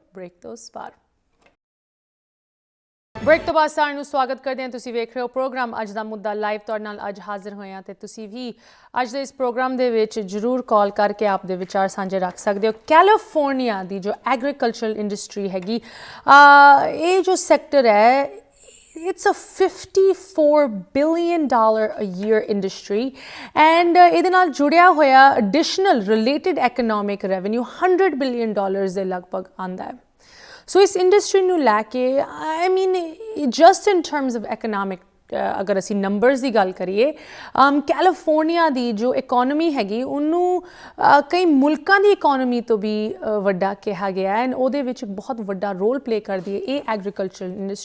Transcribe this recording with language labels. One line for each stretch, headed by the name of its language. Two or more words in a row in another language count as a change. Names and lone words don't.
Punjabi: ਬ੍ਰੇਕ ਤੋਂ ਪਾਰ. ਬ੍ਰੇਕ ਤੋਂ ਬਾਅਦ ਸਾਰਿਆਂ ਨੂੰ ਸਵਾਗਤ ਕਰਦੇ ਹਾਂ. ਤੁਸੀਂ ਵੇਖ ਰਹੇ ਹੋ ਪ੍ਰੋਗਰਾਮ ਅੱਜ ਦਾ ਮੁੱਦਾ ਲਾਈਵ. ਤੁਹਾਡੇ ਨਾਲ ਅੱਜ ਹਾਜ਼ਰ ਹੋਏ ਹਾਂ ਅਤੇ ਤੁਸੀਂ ਵੀ ਅੱਜ ਦੇ ਇਸ ਪ੍ਰੋਗਰਾਮ ਦੇ ਵਿੱਚ ਜ਼ਰੂਰ ਕਾਲ ਕਰਕੇ ਆਪ ਦੇ ਵਿਚਾਰ ਸਾਂਝੇ ਰੱਖ ਸਕਦੇ ਹੋ. ਕੈਲੀਫੋਰਨੀਆ ਦੀ ਜੋ
English: agricultural industry
Punjabi: ਹੈਗੀ, ਇਹ ਜੋ ਸੈਕਟਰ ਹੈ,
English: it's a $54 billion a year industry, and
Punjabi: ਇਹਦੇ ਨਾਲ ਜੁੜਿਆ ਹੋਇਆ
English: additional related economic revenue $100 billion
Punjabi: ਦੇ ਲਗਭਗ ਆਉਂਦਾ ਹੈ. ਸੋ ਇਸ ਇੰਡਸਟਰੀ ਨੂੰ ਲੈ ਕੇ,
English: I mean just in terms of economic,
Punjabi: ਅਗਰ ਅਸੀਂ ਨੰਬਰਸ ਦੀ ਗੱਲ ਕਰੀਏ, ਕੈਲੀਫੋਰਨੀਆ ਦੀ ਜੋ ਇਕੋਨਮੀ ਹੈਗੀ ਉਹਨੂੰ ਕਈ ਮੁਲਕਾਂ ਦੀ ਇਕੋਨਮੀ ਤੋਂ ਵੀ ਵੱਡਾ ਕਿਹਾ ਗਿਆ ਹੈ, ਐਂਡ ਉਹਦੇ ਵਿੱਚ ਬਹੁਤ ਵੱਡਾ
English: role play
Punjabi: ਕਰਦੀ ਹੈ ਇਹ
English: agricultural industry.